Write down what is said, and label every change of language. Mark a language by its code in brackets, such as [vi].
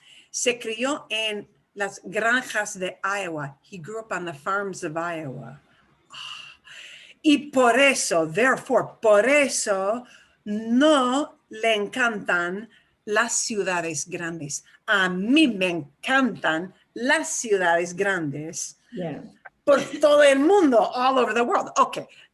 [es] Se crió en las granjas de Iowa. [en] He grew up on the farms of Iowa. [es] Y por eso, [en] therefore, [es] por eso no le encantan las ciudades grandes. A mí me encantan las ciudades grandes [en] Yeah. [es] por todo el mundo, [en] all over the world. Okay.